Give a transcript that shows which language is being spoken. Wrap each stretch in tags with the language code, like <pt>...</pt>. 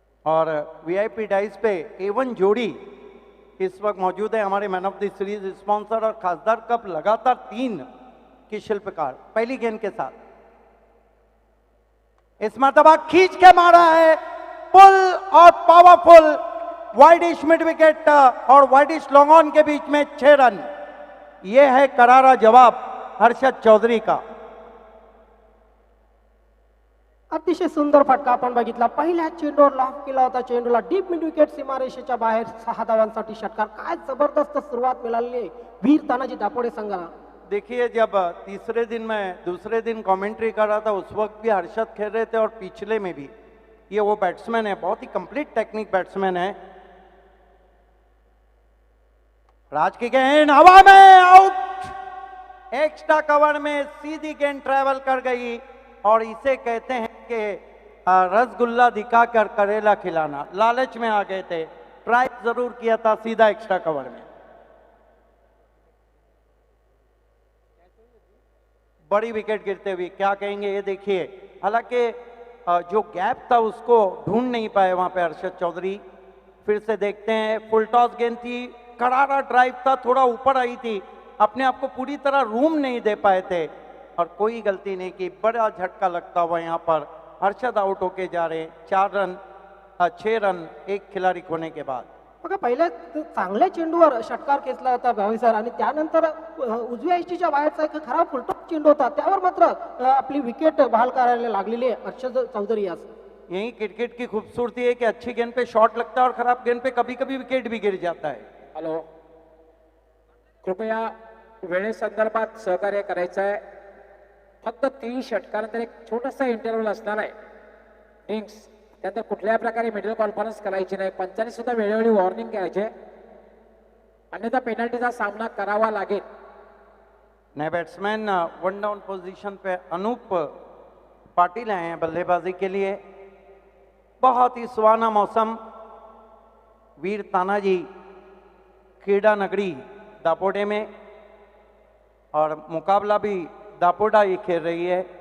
<hi>और VIP dais पे A1 जोड़ी इस वक्त मौजूद है हमारे man of the series sponsor और खासदार कप लगातार 3 की शिल्पकार पहली गेंद के साथ इस मरतबा खींच के मारा है पुल और पावरफुल वाइडिश मिड विकेट और वाइडिश लॉन्ग ऑन के बीच में 6 रन। यह है करारा जवाब हर्षद चौधरी का।</hi> <mr>अतिशय सुंदर फटका आपण बघितला। पहिल्या चेंडूवर लॉफ केला होता, चेंडूला डीप मिड विकेट सीमारेषेच्या बाहेर 6 धावांसाठी षटकार। काय जबरदस्त सुरुवात मिळाली आहे वीर तानाजी दापोडे संघाला।</mr> <hi>देखिए जब तीसरे दिन मैं दूसरे दिन कमेंट्री कर रहा था उस वक्त भी हर्षद खेल रहे थे और पिछले में भी ये वो बैट्समैन है, बहुत ही कंप्लीट टेक्निक बैट्समैन है। राज की गेंद हवा में आउट, एक्स्ट्रा कवर में सीधी गेंद ट्रेवल कर गई और इसे कहते हैं कि रसगुल्ला दिखाकर करेला खिलाना। लालच में आ गए थे, ट्राई जरूर किया था सीधा एक्स्ट्रा कवर में। बड़ी विकेट गिरते हुए क्या कहेंगे ये देखिए। हालांकि जो गैप था उसको ढूंढ नहीं पाए वहां पे हर्षद चौधरी। फिर से देखते हैं, फुल टॉस गेंद थी, करारा ड्राइव था, थोड़ा ऊपर आई थी, अपने आप को पूरी तरह रूम नहीं दे पाए थे और कोई गलती नहीं की। बड़ा झटका लगता हुआ यहाँ पर हर्षद आउट होके जा रहे। 6 रन एक खिलाड़ी खोने के बाद।</hi> <mr>बघा पहिल्या चांगल्या चेंडूवर षटकार खेचला होता भावी सर आणि त्यानंतर उजव्या एसटीच्या बाहेरचा एक खराब फुलटॉस चेंडू होता, त्यावर मात्र आपली विकेट बहाल करायला लागलेली आहे हर्षद चौधरी यास।</mr> <hi>यही क्रिकेट की खूबसूरती है कि अच्छी गेंद पे शॉट लगता है और खराब गेंद पे कभी कभी विकेट भी गिर जाता है।</hi> <mr>हॅलो, कृपया वेळेसंदर्भात सहकार्य करायचं आहे। फक्त 3 षटकानंतर एक छोटासा इंटरव्हल असणार आहे। इनिंग्स त्यानंतर कुठल्याही प्रकारे मिडल कॉन्फरन्स करायची नाही। पंचांनी सुद्धा वेळोवेळी वॉर्निंग घ्यायचे, अन्यथा पेनल्टीचा सामना करावा लागेल।</mr> <hi>नए बैट्समैन वन डाउन पोजीशन पे अनूप पाटिल आए हैं बल्लेबाजी के लिए। बहुत ही सुहाना मौसम, वीर तानाजी क्रीडा नगरी दापोडे में, और मुकाबला भी दापोडा ही खेल रही है।</hi>